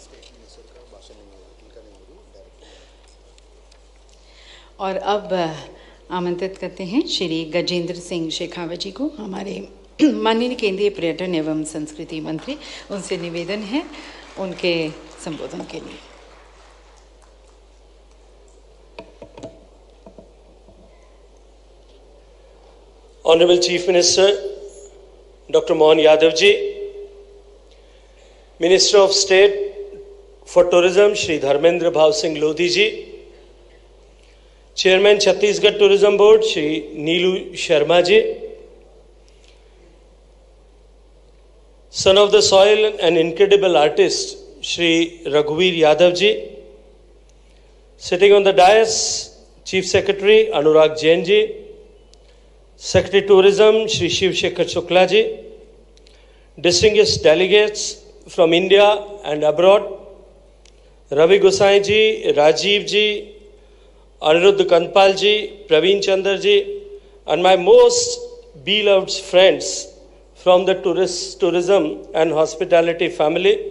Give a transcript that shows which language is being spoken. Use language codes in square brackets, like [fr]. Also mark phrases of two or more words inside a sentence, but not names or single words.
[hi] और अब आमंत्रित करते हैं श्री गजेंद्र सिंह शेखावत जी को, हमारे माननीय केंद्रीय पर्यटन एवं संस्कृति मंत्री। उनसे निवेदन है उनके संबोधन के लिए। [en] Honorable Chief Minister Dr. Mohan Yadav ji, Minister of State for Tourism Shri Dharmendra Bhav Singh Lodhi ji, Chairman Chhattisgarh Tourism Board Shri Neelu Sharma ji, son of the soil and incredible artist Shri Raghuveer Yadav ji, sitting on the dais Chief Secretary Anurag Jain ji, Secretary Tourism Shri Shivshekhar Shukla ji, distinguished delegates from India and abroad, Ravi Gosai ji, Rajiv ji, Aniruddha Kanpal ji, Praveen Chandra ji, and my most beloved friends from the tourism and hospitality family.